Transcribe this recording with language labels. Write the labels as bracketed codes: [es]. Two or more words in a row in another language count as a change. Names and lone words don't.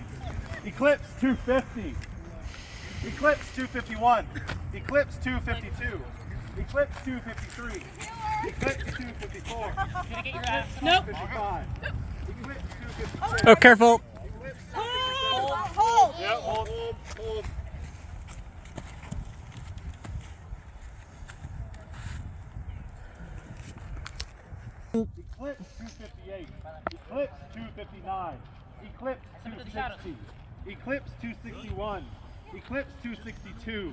[en] Eclipse 250. Eclipse 251. Eclipse 252. Eclipse 253. Eclipse 254. Nope. 255. Eclipse 256. Oh, careful. Eclipse Hold! Yeah, hold. Eclipse 258. Eclipse 259. Eclipse 260. Eclipse 261. Eclipse 262.